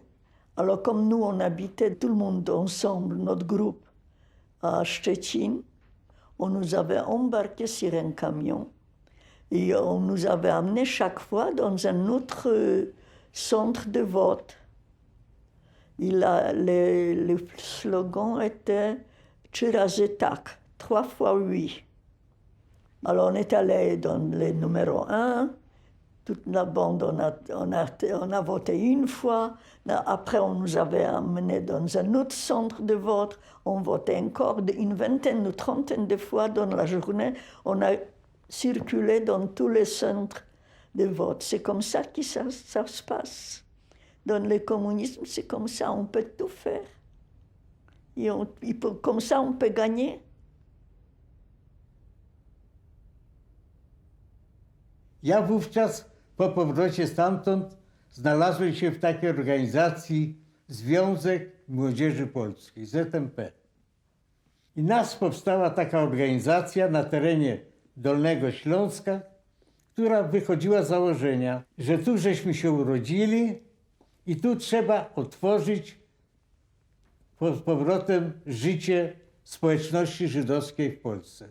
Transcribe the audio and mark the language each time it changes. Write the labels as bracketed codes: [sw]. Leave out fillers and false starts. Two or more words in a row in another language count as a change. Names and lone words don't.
[fr] Alors comme nous, on habitait tout le monde ensemble, notre groupe, à Szczecin, on nous avait embarqués sur un camion et on nous avait amenés chaque fois dans un autre centre de vote. Et là, le slogan était « [pl] 3 razy tak [fr] », 3 fois oui. Alors on est allé dans le numéro 1, toute la bande, on a voté une fois. Après, on nous avait amenés dans un autre centre de vote. On votait encore une vingtaine ou trentaine de fois dans la journée. On a circulé dans tous les centres de vote. C'est comme ça que ça se passe. Dans le communisme, c'est comme ça, on peut tout faire. Comme ça, on peut gagner. [pl] Ja wówczas po powrocie stamtąd znalazłem się w takiej organizacji Związek Młodzieży Polskiej, ZMP. I nas powstała taka organizacja na terenie Dolnego Śląska, która wychodziła z założenia, że tu żeśmy się urodzili i tu trzeba otworzyć z powrotem życie społeczności żydowskiej w Polsce.